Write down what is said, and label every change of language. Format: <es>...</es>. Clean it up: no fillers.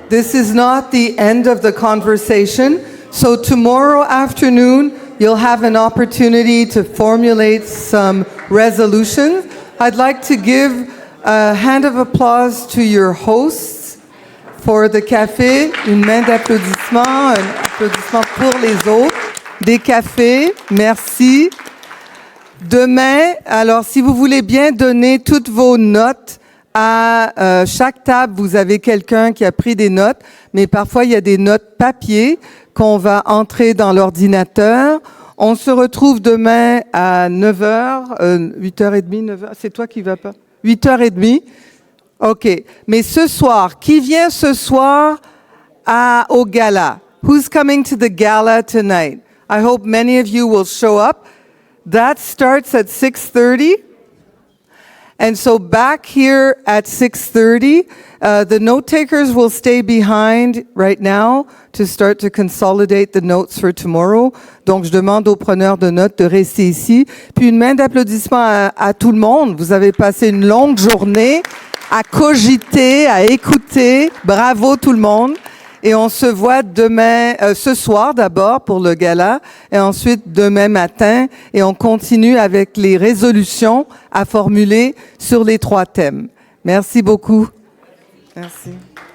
<en>This is not the end of the conversation. So tomorrow afternoon, you'll have an opportunity to formulate some resolutions. I'd like to give a hand of applause to your hosts for the café.</en> <fr>Une main d'applaudissement, un applaudissement pour les autres. Des cafés, merci. Demain, alors si vous voulez bien donner toutes vos notes, à chaque table, vous avez quelqu'un qui a pris des notes, mais parfois il y a des notes papier qu'on va entrer dans l'ordinateur. On se retrouve demain à 9h, 8h30, 9h, c'est toi qui vas pas? 8h30? OK. Mais ce soir, qui vient ce soir au gala?</fr> <en>Who's coming to the gala tonight? I hope many of you will show up. That starts at 6:30. And so back here at 6:30, the note takers will stay behind right now to start to consolidate the notes for tomorrow.</en> <fr>Donc, je demande aux preneurs de notes de rester ici. Puis une main d'applaudissement à tout le monde. Vous avez passé une longue journée à cogiter, à écouter. Bravo tout le monde. Et on se voit demain, ce soir d'abord pour le gala, et ensuite demain matin, et on continue avec les résolutions à formuler sur les 3 thèmes. Merci beaucoup. Merci.</fr>